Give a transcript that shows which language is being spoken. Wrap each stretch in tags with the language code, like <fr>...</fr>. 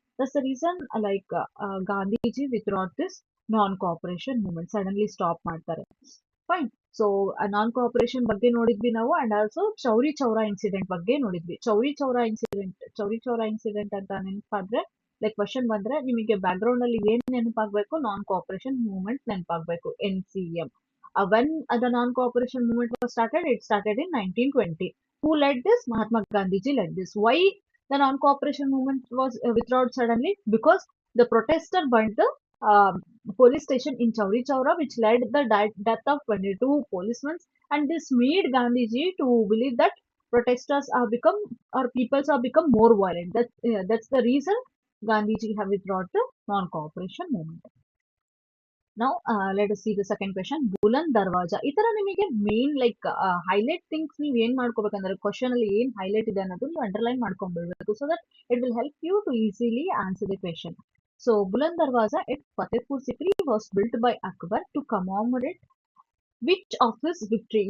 <en>that's the reason like Gandhiji withdrawed this non cooperation movement, suddenly stop</en> <kn>ಮಾಡ್ತಾರೆ.</kn> <en>Fine.</en> <kn>So ನಾನ್ cooperation ಬಗ್ಗೆ ನೋಡಿದ್ವಿ ನಾವು, and also Chauri Chaura incident ಬಗ್ಗೆ ನೋಡಿದ್ವಿ. ಚೌರಿ ಚೌರಾ ಇನ್ಸಿಡೆಂಟ್ ಅಂತ ನೆನಪಾದ್ರೆ, ಲೈಕ್ ಕ್ವಶನ್ ಬಂದ್ರೆ ನಿಮಗೆ ಬ್ಯಾಕ್ ಗ್ರೌಂಡ್ ಅಲ್ಲಿ ಏನ್ ನೆನಪಾಗ್ಬೇಕು, ನಾನ್ cooperation movement ನೆನಪಾಗ್ಬೇಕು, NCM.</kn> <en>When the non-cooperation movement was started, it started in 1920. Who led this? Mahatma Gandhiji led this. Why the non-cooperation movement was withdrawn suddenly? Because the protester burned the police station in Chowri Chowra, which led the death of 22 policemen. And this made Gandhiji to believe that protesters are become, or peoples are become more violent. That's the reason Gandhiji have withdrawn the non-cooperation movement. Now, let us see the second question.</en> <kn>ಬುಲಂದ್ ದರ್ವಾಜ. ಈ ತರ ನಿಮಗೆ main like highlight things ನೀವು ಏನ್ ಮಾಡ್ಕೋಬೇಕಂದ್ರೆ question ಅಲ್ಲಿ ಏನ್ highlight ಇದೆ ಅನ್ನೋದು ನೀವು underline ಮಾಡ್ಕೊಂಡ್ಬಿಡ್ಬೇಕು</kn> <en>So that it will help you to easily answer the question. So Buland Darwaza at Fatehpur Sikri was built by Akbar to commemorate which of his victory.</en>